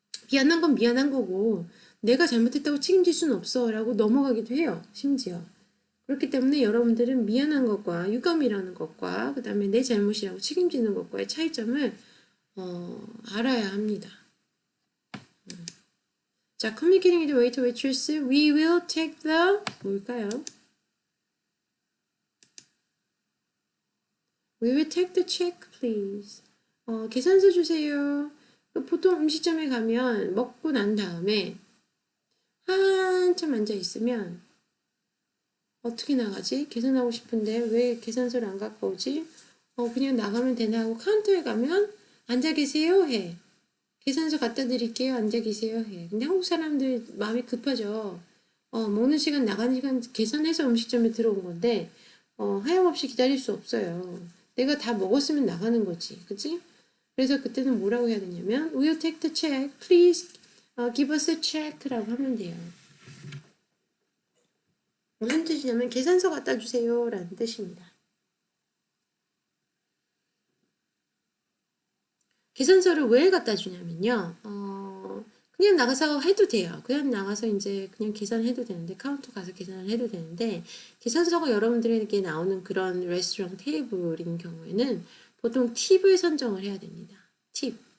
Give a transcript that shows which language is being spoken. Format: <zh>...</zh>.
<ko>미안한 건 미안한 거고 내가 잘못했다고 책임질 수는 없어 라고 넘어가기도 해요. 심지어. 그렇기 때문에 여러분들은 미안한 것과 유감이라는 것과 그 다음에 내 잘못이라고 책임지는 것과의 차이점을 알아야 합니다.</ko> <en>자, communicating with the waiter, waitress, we will take the 뭘까요? We will take the check, please. 계산서 주세요.</en> <ko>보통 음식점에 가면 먹고 난 다음에 한참 앉아 있으면 어떻게 나가지? 계산하고 싶은데 왜 계산서를 안 갖고 오지? 그냥 나가면 되나 하고 카운터에 가면 앉아 계세요 해. 계산서 갖다 드릴게요. 앉아 계세요 해. 근데 한국 사람들 마음이 급하죠. 먹는 시간 나가는 시간 계산해서 음식점에 들어온 건데 하염없이 기다릴 수 없어요. 내가 다 먹었으면 나가는 거지. 그치? 그래서 그때는 뭐라고 해야 되냐면 We'll take the check.</ko> <en>Please give us a check 라고 하면 돼요.</en> <ko>무슨 뜻이냐면 계산서 갖다 주세요 라는 뜻입니다. 계산서를 왜 갖다 주냐면요. 그냥 나가서 해도 돼요. 그냥 나가서 이제 그냥 계산해도 되는데 카운터 가서 계산을 해도 되는데 계산서가 여러분들에게 나오는 그런 레스토랑 테이블인 경우에는 보통 팁을 선정을 해야 됩니다. 팁.</ko>